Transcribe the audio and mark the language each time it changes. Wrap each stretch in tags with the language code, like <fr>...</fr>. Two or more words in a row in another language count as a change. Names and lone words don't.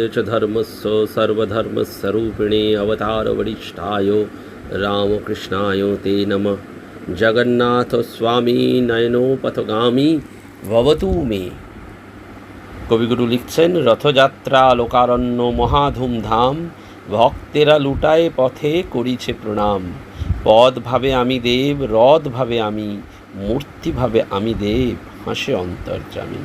<sa>च धर्मस्य सर्वधर्मस्वरूपिणे अवतारवरिष्ठाय रामकृष्णाय ते नमः। जगन्नाथ स्वामी नयनोपथगामी भवतु मे।</sa> <bn>কবিগুরু লিখছেন, রথযাত্রা লোকারণ্য মহাধুমধাম, ভক্তেরা লুটায় পথে করিছে প্রণাম। পদ ভাবে আমি দেব, রথ ভাবে আমি, মূর্তি ভাবে আমি দেব, হাসে অন্তর্যামী।</bn>